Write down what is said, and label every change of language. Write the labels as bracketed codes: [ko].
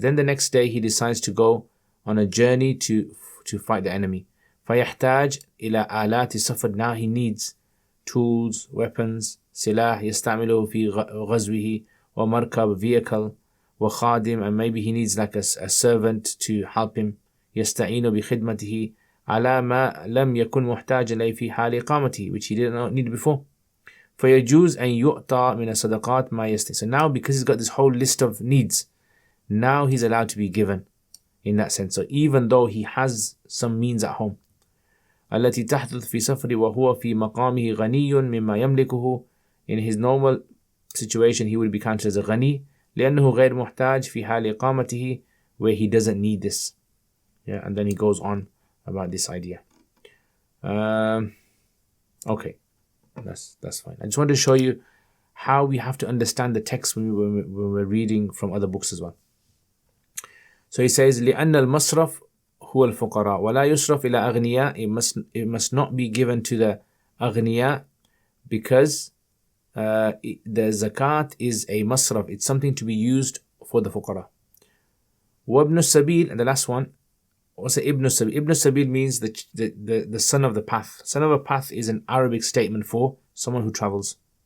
[en] Then the next day he decides to go on a journey to fight the enemy. [ar] فَيَحْتَاجْ إِلَى آلَاتِ السَّفَرِ. [en] Now he needs tools, weapons, [ar] سلاح يستعمله في غزوه, ومركب, [en] vehicle, [ar] وخادم, [en] and maybe he needs like a servant to help him. [ar] يستعين بخدمته على ما لم يكن محتاج إليه في حال إقامته, [en] which he did not need before. [ar] فيجوز أن يؤتى من الصدقات ما يستطيع. [en] So now, because he's got this whole list of needs, now he's allowed to be given in that sense. So even though he has some means at home, [ar] التي تحدث في سفر وهو في مقامه غني مما يملكه. [en] In his normal situation, he would be counted as a غني, [ar] لأنه غير محتاج في حال إقامته, [en] where he doesn't need this. Yeah, and then he goes on about this idea. Okay, that's fine. I just wanted to show you how we have to understand the text when we're reading from other books as well. So he says, [ar] لأن المصرف هو الفقراء ولا يصرف إلى أغنياء. [en] It must not be given to the أغنياء, because the zakat is a masraf. It's something to be used for the fuqara. [ar] وابن السبيل, [en] and the last one, also Ibn Sabil. Ibn Sabil means the son of the path. Son of a path is an Arabic statement for someone who travels.